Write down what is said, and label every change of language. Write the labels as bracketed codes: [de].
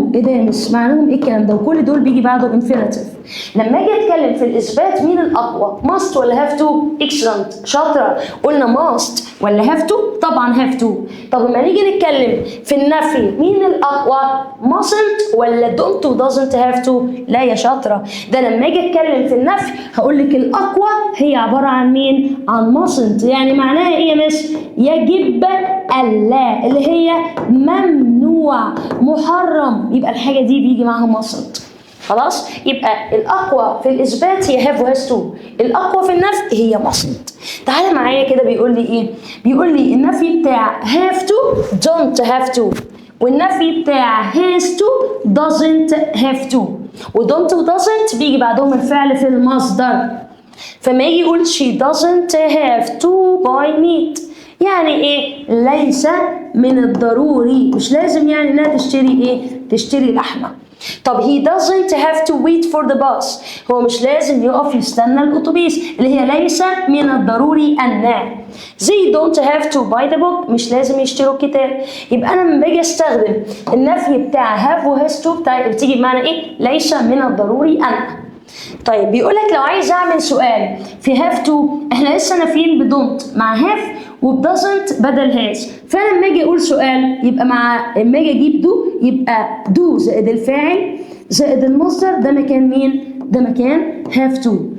[ar] ايه ده مش معناهم ايه الكلام ده؟ وكل دول بيجي بعده infinitive. لما اجي اتكلم في الاثبات مين الاقوى؟ must ولا have to؟ excellent، شاطره. قلنا must ولا have to؟ طبعا have to. طب لما نيجي نتكلم في النفي مين الاقوى؟ mustn't ولا don't و doesn't have to؟ لا يا شاطره، ده لما اجي اتكلم في النفي هقول لك الاقوى هي عباره عن مين؟ عن mustn't. يعني معناها ايه يا مس؟ يجب الا، اللي هي ممنوع محرم، يبقى الحاجه دي بيجي معاها mustn't. خلاص، يبقى الاقوى في الاثبات هي have و has to، الاقوى في النفي هي mustn't. تعالى معايا كده بيقول لي ايه؟ بيقول لي النفي بتاع have to don't have to، والنفي بتاع has to doesn't have to. و don't و doesn't بيجي بعدهم الفعل في المصدر. فما يجي يقول [en] she doesn't have to buy meat، [ar] يعني ايه؟ ليس من الضروري، مش لازم يعني انها تشتري ايه؟ تشتري لحمه. طب [en] he doesn't have to wait for the bus، [ar] هو مش لازم يقف يستنى الاتوبيس، اللي هي ليس من الضروري ان. [en] they don't have to buy the book، [ar] مش لازم يشتروا الكتاب. يبقى انا لما باجي استخدم النفي بتاع have و has to بتاعي بتيجي بمعنى ايه؟ ليس من الضروري ان. طيب بيقول لك لو عايز اعمل سؤال في have to، احنا لسه نافيين بدونت مع have وبدازنت بدل هاز، فانا لما اجي اقول سؤال يبقى لما اجي اجيب دو يبقى دو زائد الفاعل زائد المصدر، ده مكان مين؟ ده مكان have to.